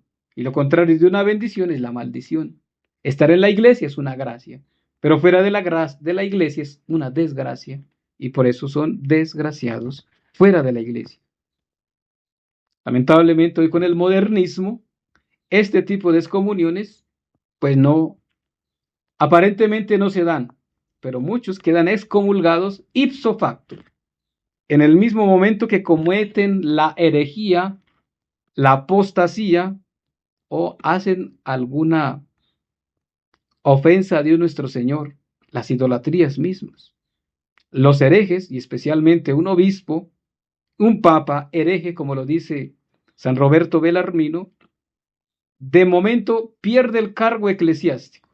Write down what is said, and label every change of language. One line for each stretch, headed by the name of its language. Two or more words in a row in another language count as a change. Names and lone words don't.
Spanish: Y lo contrario de una bendición es la maldición. Estar en la iglesia es una gracia, pero fuera de la iglesia es una desgracia, y por eso son desgraciados fuera de la iglesia. Lamentablemente hoy con el modernismo, este tipo de excomuniones, pues no, aparentemente no se dan, pero muchos quedan excomulgados
Latin: ipso facto.
Spanish: En el mismo momento que cometen la herejía, la apostasía, o hacen alguna ofensa a Dios nuestro Señor, las idolatrías mismas. Los herejes, y especialmente un obispo, un papa hereje, como lo dice San Roberto Belarmino, de momento pierde el cargo eclesiástico.